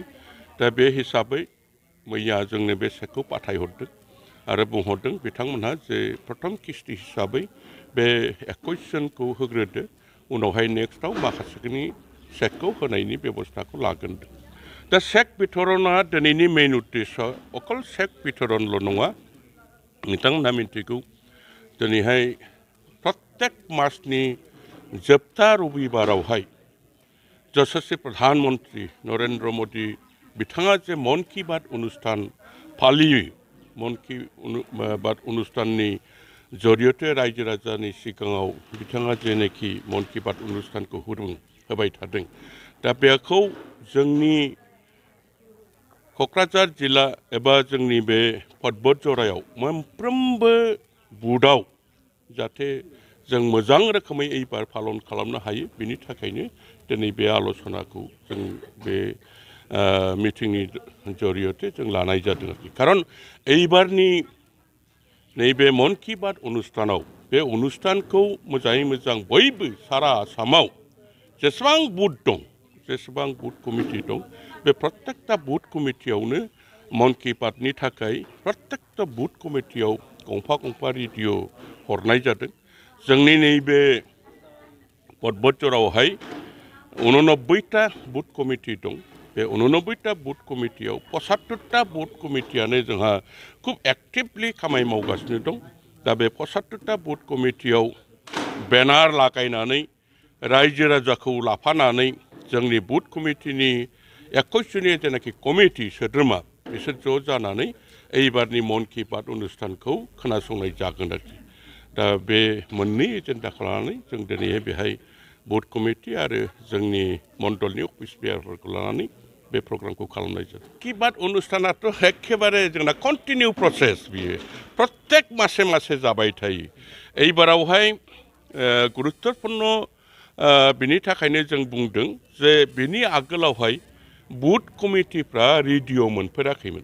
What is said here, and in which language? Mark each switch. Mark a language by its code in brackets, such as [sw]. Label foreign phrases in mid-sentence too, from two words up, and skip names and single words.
[brx] दा बे हिसाबै मैया जोंनो बे चेकखौ पाठायहरदों आरो बुंहरदों बिथांमोनहा जे प्रथम किस्ति हिसाबै बे 21 जनखौ होग्रोदो उनावहाय नेक्स्टआव माखासेनि चेकखौ होनायनि बेबस्थाखौ लागोन। दा चेक बिथरना दिनैनि मेइन उद्देश्य अकल चेक बिथरनल' नङा नोंथांमोनहा मिन्थिगौ दिनैहाय प्रत्येक मासनि जोबथा रबिबारावहाय यशस्वी प्रधानमंत्री नरेंद्र मोदी बिथाङा जे मन की बात अनुष्ठान फालियो मन की बात अनुष्ठाननि जरियते रायजो राजानि सिगाङाव बिथाङा जेनेखि मन की बात अनुष्ठानखौ होबाय थादों। दा बेखौ जोंनि क'क्राझार जिल्ला एबा जोंनि बे परबतजरायाव मोनफ्रोमबो बुथआव जाहाथे जों मोजां रोखोमै एबार पालन खालामनो हायो बिनि थाखायनो दिनै बे आल'सनाखौ जों बे मिटिंनि जरियते जों लानाय जादों आरोखि खारन एबारनि नैबे मन की बात अनुष्ठानाव बे अनुष्ठानखौ मोजाङै मोजां बयबो सारा आसामाव जेसेबां बुथ दं जेसेबां बुथ कमिटि दं बे प्रत्येकता बुथ कमिटियावनो मन की बातनि थाखाय प्रत्येकता बुथ कमिटियाव गंफा रेडिअ हरनाय जादों। जोंनि नैबे परबतजरावहाय 89टा बुथ कमिटि दं। बे 89टा बुथ कमिटियाव 75टा बुथ कमिटियानो जोंहा खुब एक्टिभलि खामानि मावगासिनो दं। दा बे 75टा बुथ कमिटियाव बेनार लागायनानै रायजो राजाखौ लाफानानै जोंनि बुथ कमिटिनि 21 जननि जेनाखि कमिटि सोद्रोमा बिसोर ज' जानानै एबारनि मन की बात अनुष्ठानखौ खोनासंनाय जागोन आरोखि। दा बे मोननै एजेन्डाखौ लानानै जों दिनैहाय बेहाय बुथ कमिटि आरो जोंनि मण्डलनि अफिस बियारफोरखौ लानानै बे प्रग्रामखौ खालामनाय जादों। की बात अनुष्ठानाथ' एखेबारे जोंना [en] continue process [brx] बियो प्रत्येक मासे जाबाय थायो। एबारावहाय गुरुत्वपूर्ण बिनि थाखायनो जों बुंदों जे बिनि आगोलावहाय बुथ कमिटिफ्रा रेडिअ मोनफेराखैमोन।